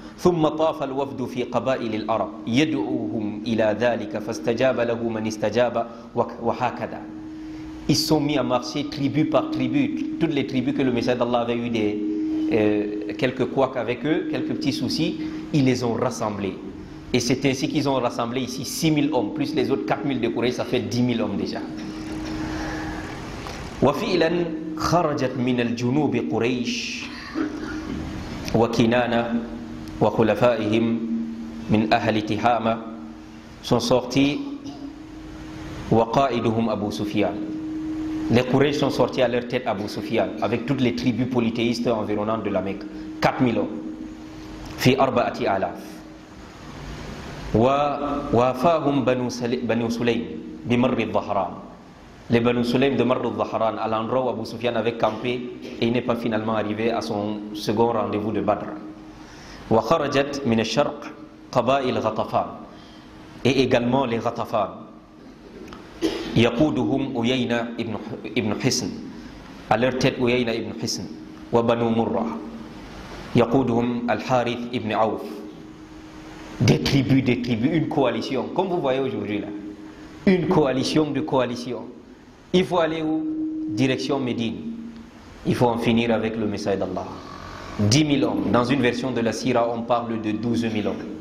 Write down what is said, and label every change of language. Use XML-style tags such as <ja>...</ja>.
<ar>ثم طاف الوفد في قبائل العرب يدعوهم إلى ذلك فاستجاب له من استجاب وهكذا.</ar> <fr>Ils sont mis à marcher tribu par tribu. Toutes les tribus que le messager d'Allah avait eu quelques couacs avec eux, quelques petits soucis, ils les ont rassemblés. Et c'est ainsi qu'ils ont rassemblé ici 6000 hommes, plus les autres 4000 de Quraysh, ça fait 10 000 hommes déjà.</fr> <ar>وفعلا خرجت من الجنوب قريش وكنانة وخلفائهم من أهل تهامة</ar> <fr>sont sortis</fr> <ar>وقائدهم أبو سفيان.</ar> <fr>Les Quraysh sont sortis à leur tête Abu Sufyan avec toutes les tribus polythéistes environnantes de la Mecque, 4000 hommes.</fr> <ar>في 4000 ووافاهم بنو سليم بمر الظهران.</ar> <fr>Les Banu Sulaym de Marr al-Dhahran, à l'endroit où Abu Sufyan avait campé, et il n'est pas finalement arrivé à son second rendez-vous de Badr.</fr> <ar>وخرجت من الشرق قبائل غطفان,</ar> <fr>et également les Ghatafan.</fr> <ar>يقودهم أيينة ابن حسن,</ar> <fr>à leur tête</fr> <ar>أيينة ibn Hisn, وبنو مرة يقودهم الحارث ibn Auf.</ar> <fr>Des tribus, une coalition, comme vous voyez aujourd'hui là, une coalition de coalitions. Il faut aller où? Direction Médine. Il faut en finir avec le messager d'Allah. 10 000 hommes. Dans une version de la Sira, on parle de 12 000 hommes.</fr>